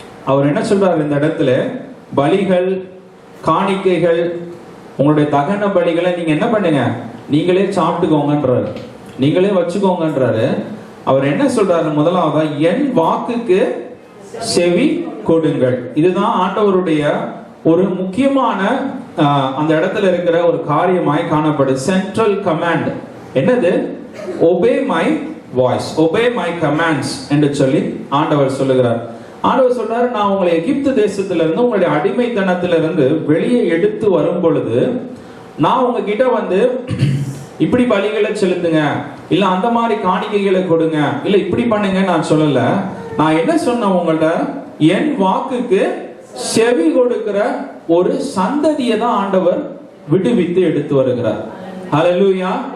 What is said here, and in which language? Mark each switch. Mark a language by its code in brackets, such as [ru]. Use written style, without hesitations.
[ta] அவர் என்ன சொல்றாரு இந்த இடத்துல, பலிகள், காணிக்கைகள், உங்களுடைய தகன பலிகளை நீங்க என்ன பண்ணுங்க, நீங்களே சாப்பிட்டுக்கோங்கன்றாரு, நீங்களே வச்சுக்கோங்கன்றாரு. அவர் என்ன சொல்றாரு, முதலாவது என் வாக்குக்கு செவி கொடுங்கள். இதுதான் ஆண்டவருடைய ஒரு முக்கியமான அந்த இடத்துல இருக்கிற ஒரு காரியமாய் காணப்படுது. சென்ட்ரல் கமாண்ட் என்னது? [en] obey my voice, obey my commands [ta] என்று சொல்லி ஆண்டவர் சொல்லுகிறார். ஆண்டவர் சொல்றாரு, நான் உங்களை எகிப்து தேசத்திலிருந்து, உங்களுடைய அடிமைத்தனத்திலிருந்து வெளியே எடுத்து வரும் பொழுது நான் உங்ககிட்ட வந்து இப்படி பலிகளை செலுத்துங்க, இல்ல அந்த மாதிரி காணிக்கைகளை கொடுங்க, இல்ல இப்படி பண்ணுங்க நான் சொல்லல. நான் என்ன சொன்ன உங்கள்ட்ட, என் வாக்குக்கு செவி கொடுக்கிற ஒரு சந்ததியை தான் ஆண்டவர் விடுவித்து எடுத்து வருகிறார். ஹல்லேலூயா.